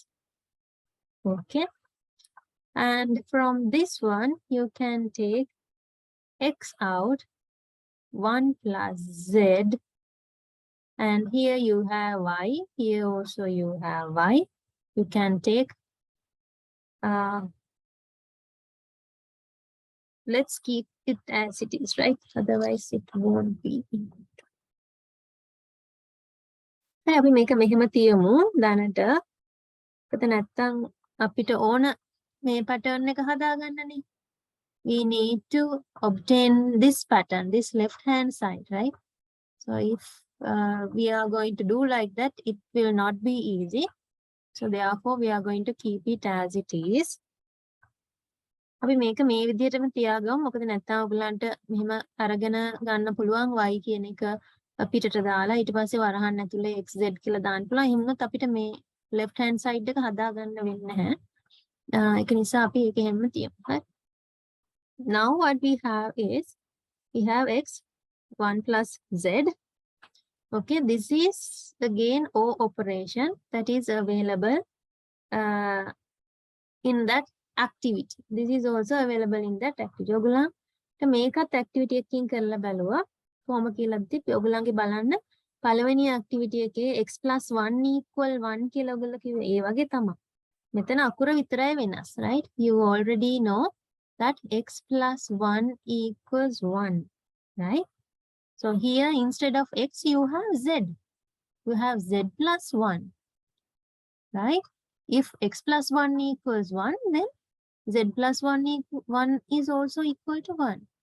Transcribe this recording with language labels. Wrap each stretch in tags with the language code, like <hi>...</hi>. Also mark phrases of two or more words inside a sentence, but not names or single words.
<en>Okay, and from this one you can take x out, 1 plus z, and here you have y, here also you have y. You can take let's keep it as it is, right? Otherwise it won't be.</en> <si>අපි මේක මෙහෙම තියමු දැනට. එතන නැත්තම් අපිට ඕන මේ pattern එක හදාගන්නනේ.</si> <en>We need to obtain this pattern, this left hand side, right? So if we are going to do like that, it will not be easy. So therefore we are going to keep it as it is.</en> <si>අපි මේක මේ විදිහටම තියාගමු. මොකද නැත්තම් ඔයගලන්ට මෙහෙම අරගෙන ගන්න පුළුවන් y කියන එක පිටට දාලා ඊට පස්සේ වරහන් ඇතුලේ xz කියලා දාන්න පුළුවන්. එහෙම වුණොත් අපිට මේ</si> <en>left hand side</en> <si>එක හදාගන්න වෙන්නේ නැහැ. ඒක නිසා අපි ඒක එහෙම තියමු. right?</si> <en>Now what we have is we have x 1 plus z. Okay, this is again O operation that is available in that activity. This is also available in that activity.</en> <si>ඔයගොල්ලන්ට මේකත් activity එකකින් කරලා බලුවා. කොහොම කියලාද ඔයගොල්ලන්ගේ බලන්න පළවෙනි activity එකේ</si> <en>x plus 1 equal 1</en> <si>කියලා ඔයගොල්ලෝ කිව්වේ. ඒ වගේ තමයි. මෙතන අකුර විතරයි වෙනස්, right?</si> <en>You already know that x plus 1 equals 1, right? So here instead of x you have z. You have z plus 1, right? If x plus 1 equals 1, then z plus 1 is also equal to 1.</en>